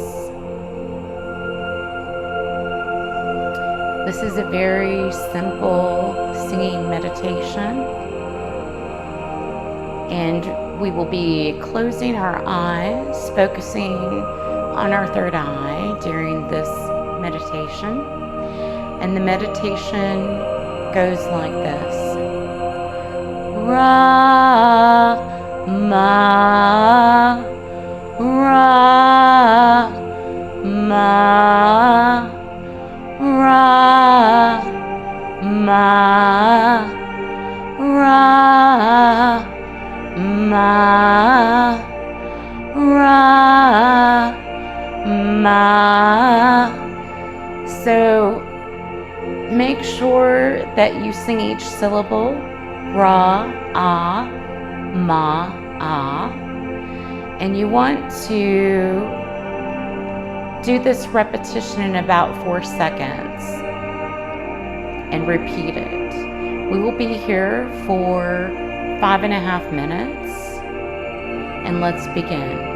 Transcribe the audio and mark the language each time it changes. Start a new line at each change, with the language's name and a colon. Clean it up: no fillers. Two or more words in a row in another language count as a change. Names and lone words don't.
English: This is a very simple singing meditation, and we will be closing our eyes, focusing on our third eye during this meditation. And the meditation goes like this. Ra, ma, ra, ma, ra, ma, ra, ma, ra, ma. So make sure that you sing each syllable, ra, ah, ma, ah. And you want to do this repetition in about 4 seconds and repeat it. We will be here for 5.5 minutes, and let's begin.